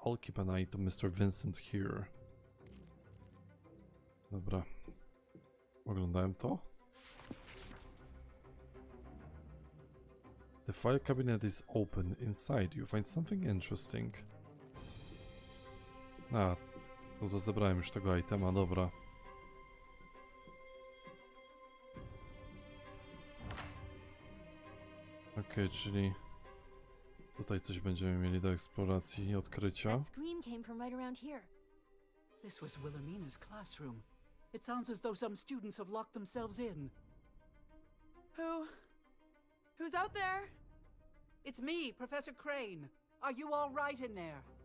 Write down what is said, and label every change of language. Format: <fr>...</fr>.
<en>I'll keep an eye to Mr. Vincent here.</en> <pl>Dobra. Oglądałem to.</pl> <en>The file cabinet is open. Inside you find something interesting.</en> <pl>A, no to zebrałem już tego itema, dobra. Okej, czyli tutaj coś będziemy mieli do eksploracji i odkrycia.</pl> <en>That scream came from right around here. This was Wilhelmina's classroom. It sounds as though some students have locked themselves in. Who's out there? It's me, Professor Crane. Are you all right in there?</en>